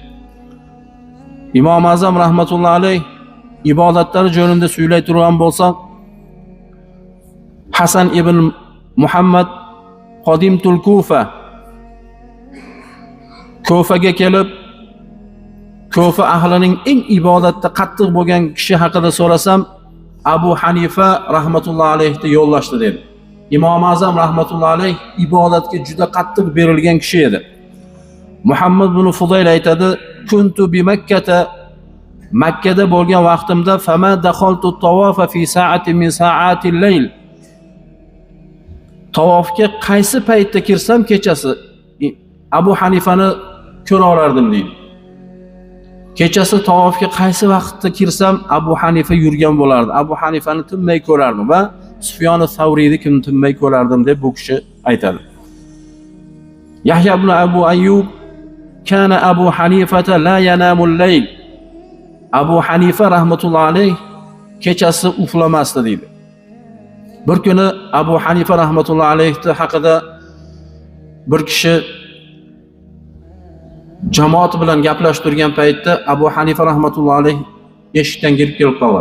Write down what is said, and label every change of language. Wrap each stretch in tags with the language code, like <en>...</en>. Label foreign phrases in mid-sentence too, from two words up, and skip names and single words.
<uz>Imom Azam</uz> <ar>رحمة الله عليه</ar> <uz>ibodatlari jo'rida suylay turgan bo'lsa, Hasan ibn Muhammad Qodimtul Kufaga kelib, Kufa ahlining eng ibodatda qattiq bo'lgan kishi haqida so'rasam, Abu Hanifa</uz> <ar>رحمة الله عليه</ar> <uz>yo'llashdi dedi. Imom Azam</uz> <ar>رحمة الله عليه</ar> <uz>ibodatga juda qattiq berilgan kishi edi. Muhammad ibn Fudayl aytadi,</uz> <ar>كنت ب</ar> <uz>Makkada bo'lgan vaqtimda</uz> <ar>فما دخلت طوافا في ساعة من ساعات الليل.</ar> <uz>Tavofga qaysi paytda kirsam kechasi Abu Hanifani ko'ra olardim deydi. Kechasi tavofga qaysi vaqtda kirsam Abu Hanifa yurgan bo'lardi. Abu Hanifani tinmay ko'rardim va Sufyon as-Savriyni kim tinmay ko'rardim deb bu kishi aytadi.</uz> <ar>يحيى بن أبو أيوب كان أبا حنيفة لا ينام الليل.</ar> <uz>Abu Hanifa</uz> <ar>رحمة الله عليه</ar> <uz>kechasi uxlamasdi deydi. Bir kuni Abu Hanifa</uz> <ar>رحمة الله عليه</ar> <uz>haqida bir kishi jamoat bilan gaplashib turgan paytda Abu Hanifa</uz> <ar>رحمة الله عليه</ar> <uz>eshikdan kirib qoladi.</uz>